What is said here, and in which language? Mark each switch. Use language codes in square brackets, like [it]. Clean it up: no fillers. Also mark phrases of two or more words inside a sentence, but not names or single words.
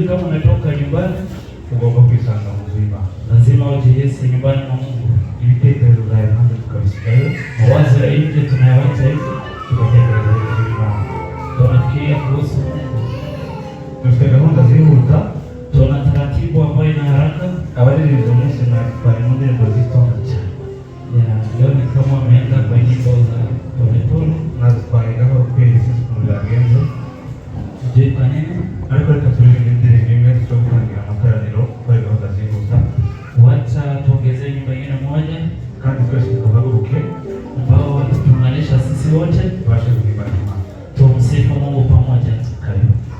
[sw] kama unatoka nyumbani [rw] ugomba kwisanga mu buzima, [sw] lazima ujihisi nyumbani mwa Mungu. [rw] ibitekerezo byawe ntabwo tukabisigayo, [sw] Mawazo ya nje tunayawacha hivi, [rw] tugatekereza Imana. [sw] tunafikiria kuhusu Mungu. [rw] Dufite gahunda zihuta, [sw] Tuna taratibu ambayo ina haraka. [rw] abaririmbyi umunsi bari mu ndirimbo zitonda cyane, [sw] Leo ni kama wameenda kwa nyimbo za polepole, [rw] nazitwaregaho kwezi ukuntu byagenze, [sw] sijui kwa nini. [rw] ariko reka turirimbe indirimbo imwe zo gutangira amateraniro kubera gahunda zihuta, [sw] Wacha tuongezee nyimbo nyingine moja [rw] kandi twese tuhaguruke [sw] ambao watatuunganisha sisi wote [rw] tubashe guhimbaza Imana. [sw] tumsifu Mungu pamoja. Karibu.